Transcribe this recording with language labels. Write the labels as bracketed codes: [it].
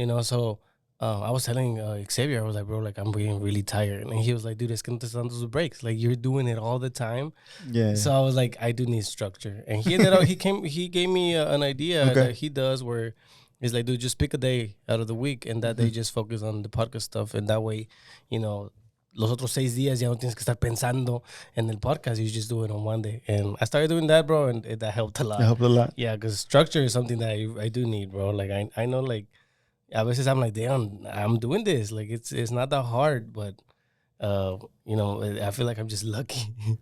[en] So I was telling Xavier, I was like, bro, like I'm getting really tired. And he was like, dude, [es] es que no te están dando sus breaks. [en] Like you're doing it all the time. Yeah. So I was like, I do need structure. And he ended up, he gave me an idea that he does where he's like, dude, just pick a day out of the week and that day just focus on the podcast stuff. And that way, [es] los otros 6 días ya no tienes que estar pensando en el podcast. [en] You just do it on one day. And I started doing that, bro, and that helped a lot. It helped a lot. Yeah, because structure is something that I do need, bro. Like, I know, like, [es] a veces [en] I'm like, damn, I'm doing this. Like, it's not that hard, but, I feel like I'm just lucky.